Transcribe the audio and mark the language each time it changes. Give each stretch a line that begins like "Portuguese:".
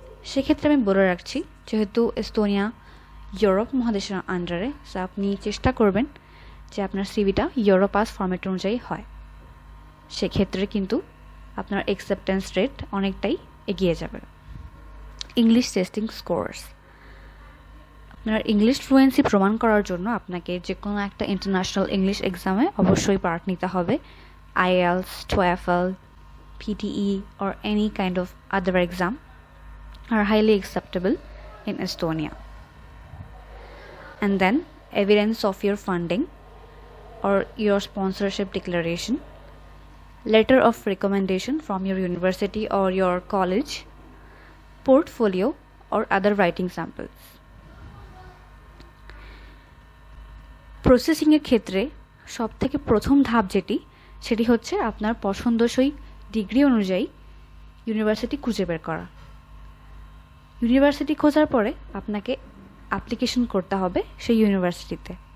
Bangla: সেক্ষেত্রে আমি বলে রাখছি, যেহেতু এস্তোনিয়া ইউরোপ মহাদেশের আন্ডারে, সো আপনি চেষ্টা করবেন যে আপনার সিভিটা ইউরোপাস ফরম্যাট অনুযায়ী হয়। সেক্ষেত্রে কিন্তু আপনার অ্যাকসেপ্টেন্স রেট অনেকটাই এগিয়ে যাবে। ইংলিশ টেস্টিং স্কোরস, আপনার ইংলিশ ফ্লুয়েন্সি প্রমাণ করার জন্য আপনাকে যে কোনো একটা ইন্টারন্যাশনাল ইংলিশ এক্সামে অবশ্যই পার্ট নিতে হবে।
English: IELTS, TOEFL, PTE or any kind of other exam are highly acceptable in Estonia. And then evidence of your funding or your sponsorship declaration, letter of recommendation from your university or your college, portfolio or other writing samples.
Bangla: প্রসেসিংয়ের ক্ষেত্রে সবথেকে প্রথম ধাপ সেটি হচ্ছে আপনার পছন্দসই degree অনুযায়ী university খুঁজে বের করা। ইউনিভার্সিটি খোঁজার পরে আপনাকে অ্যাপ্লিকেশন করতে হবে সেই ইউনিভার্সিটিতে।